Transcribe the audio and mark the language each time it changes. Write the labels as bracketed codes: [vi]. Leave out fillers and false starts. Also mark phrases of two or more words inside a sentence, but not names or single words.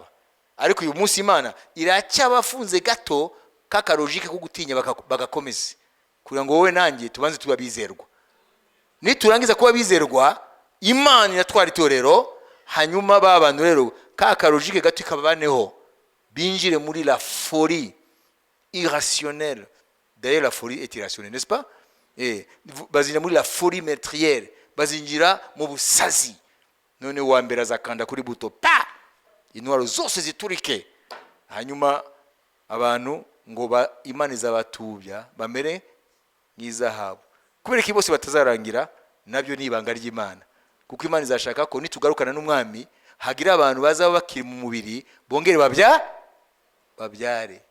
[rw] Ariko uyu munsi Imana iracyabafunze gato kaka logique ko gutinya bagakomeza kugira ngo wowe nanjye tubanze tuba bizerwa. Niturangiza kuba bizerwa, Imana iratwara itorero, hanyuma babantu rero kaka logique gato ikabaneho binjire muri [fr] la folie irrationnelle. D'ailleurs la folie est irrationnelle, n'est-ce pas? [rw] Bazinjira muri [fr] la folie meurtrière, [rw] bazinjira mu busazi. None wa mbere azakanda kuri buto pa intwaro zose ziturike, hanyuma abantu ngo Imana izabatubya bamere nk'izahabu. Kubera ko bose batazarangira, nabyo ni ibanga ry'Imana, kuko Imana izashaka ko nitugarukana n'umwami hagira abantu bazaba bakiri mu mubiri bongere babyare.